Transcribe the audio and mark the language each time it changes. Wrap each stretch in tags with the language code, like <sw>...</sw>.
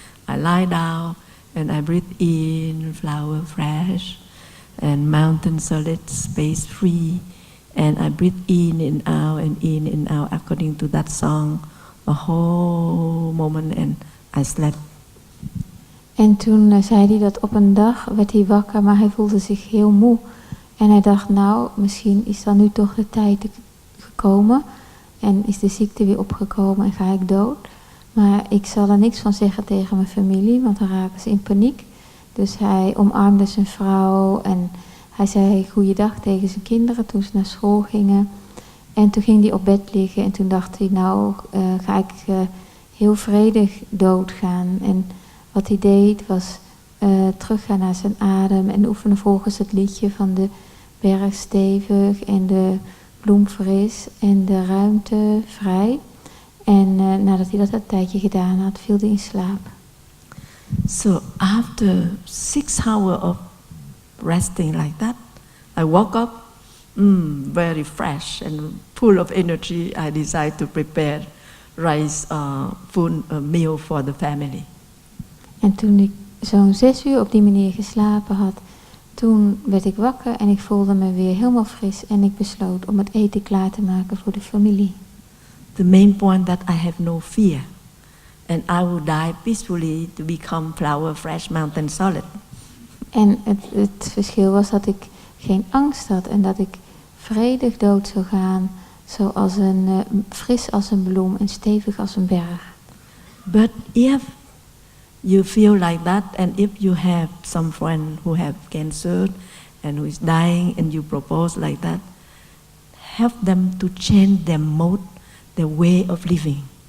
<en>I lie down and I breathe in flower fresh and mountain solid, space free. And I breathe in and out according to that song, the whole moment, and I slept.</en> <nl>En toen zei hij dat op een dag werd hij wakker, maar hij voelde zich heel moe. En hij dacht, nou, misschien is dan nu toch de tijd gekomen. En is de ziekte weer opgekomen en ga ik dood. Maar ik zal er niks van zeggen tegen mijn familie, want dan raken ze in paniek. Dus hij omarmde zijn vrouw en hij zei goeiedag tegen zijn kinderen toen ze naar school gingen. En toen ging hij op bed liggen en toen dacht hij, nou ga ik heel vredig doodgaan. En wat hij deed was teruggaan naar zijn adem en oefenen volgens het liedje van de berg stevig en de bloem fris en de ruimte vrij. En nadat hij dat een tijdje gedaan had, viel hij in slaap.</nl> <en>So after 6 hours of resting like that, I woke up very fresh and full of energy. I decided to prepare rice food meal for the family.</en> <nl>En toen ik zo'n 6 uur op die manier geslapen had, toen werd ik wakker en ik voelde me weer helemaal fris en ik besloot om het eten klaar te maken voor de familie.</nl> <en>The main point that I have no fear and I will die peacefully to become flower fresh mountain solid.</en> <nl>En het verschil was dat ik geen angst had en dat ik vredig dood zou gaan, zoals fris als een bloem en stevig als een berg.</nl> <en>But if you feel like that, and if you have some friend who have cancer and who is dying, and you propose like that, help them to change their mode, their way of living.</en>